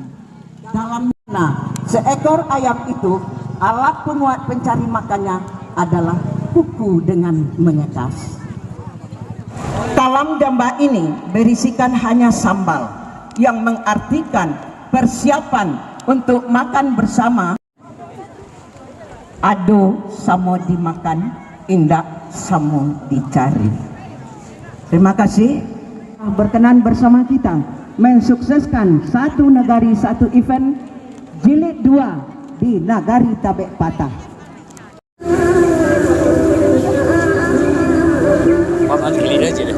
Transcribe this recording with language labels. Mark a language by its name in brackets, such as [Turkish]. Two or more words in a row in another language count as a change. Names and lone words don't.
[Indonesian] Dalam seekor ayam itu alat penguat pencari makannya adalah kuku dengan mengekas. Talam damba ini berisikan hanya sambal yang mengartikan persiapan untuk makan bersama. [Minangkabau] Ado samo dimakan, indak samo dicari. [Indonesian] Terima kasih berkenan bersama kita mensukseskan Satu Nagari Satu Event jilid 2 di Nagari Tabek Patah. Apa jilid aja deh.